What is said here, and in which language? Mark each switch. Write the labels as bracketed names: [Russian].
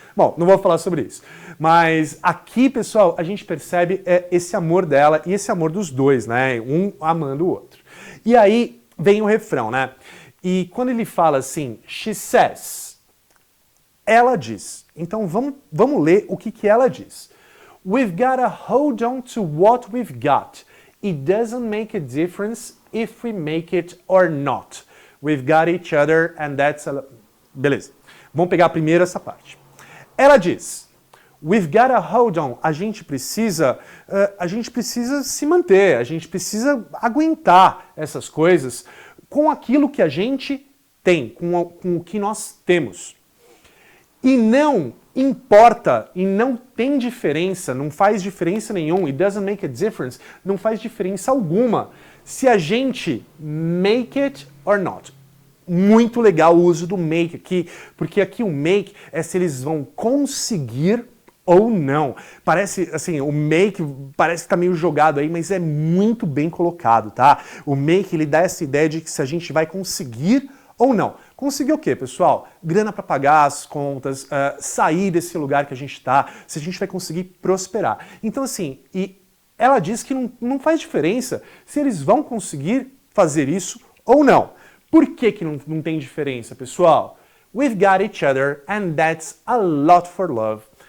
[Portuguese] Bom, não vou falar sobre isso. Mas aqui, pessoal, a gente percebe esse amor dela e esse amor dos dois, né? Um amando o outro. E aí vem o refrão, né? E quando ele fala assim, [English] she says, [Portuguese] ela diz. Então vamos ler o que ela diz. [English] We've got to hold on to what we've got. It doesn't make a difference if we make it or not. We've got each other and that's a... [Portuguese] Beleza. Vamos pegar primeiro essa parte. Ela diz, [English] we've got to hold on. [Portuguese] A gente precisa se manter, a gente precisa aguentar essas coisas com aquilo que a gente tem, com o que nós temos. E não importa e não tem diferença, não faz diferença nenhuma, [English] it doesn't make a difference, [Portuguese] não faz diferença alguma se a gente [English] make it or not. [Portuguese] Muito legal o uso do make aqui, porque aqui o make é se eles vão conseguir ou não. Parece, assim, o make parece que tá meio jogado aí, mas é muito bem colocado, tá? O make, ele dá essa ideia de que se a gente vai conseguir ou não. Conseguir o quê, pessoal? Grana para pagar as contas, sair desse lugar que a gente está, se a gente vai conseguir prosperar. Então, assim, e ela diz que não faz diferença se eles vão conseguir fazer isso ou não. Por que não tem diferença, pessoal? [English] We've got each other and that's a lot for love.